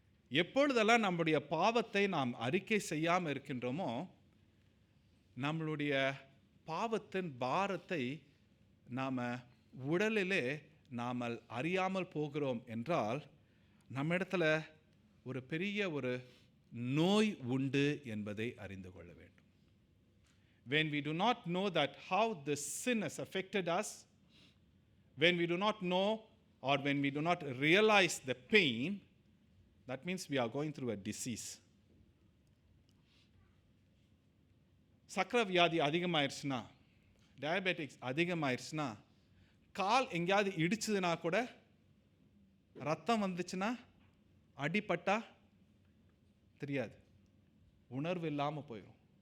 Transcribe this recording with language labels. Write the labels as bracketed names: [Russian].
[Tamil] எப்பொழுதெல்லாம் நம்முடைய பாவத்தை நாம் அறிக்கை செய்யாமல் இருக்கின்றோமோ நம்மளுடைய பாவத்தின் பாரத்தை நாம் உடலிலே நாம் அறியாமல் போகிறோம் என்றால் நம்மிடத்தில் ஒரு பெரிய ஒரு நோய் உண்டு என்பதை அறிந்து கொள்ள வேண்டும். [English] When we do not know that how the sin has affected us, when we do not know or when we do not realize the pain, that means we are going through a disease. [Tamil] சக்கரை வியாதி அதிகமாயிருச்சுன்னா, diabetics அதிகமாயிருச்சுன்னா, கால் எங்கேயாவது இடிச்சதுன்னா கூட, ரத்தம் வந்துச்சுன்னா, அடிப்பட்டா தெரியாது, உணர்வு இல்லாமல் போயிடும்.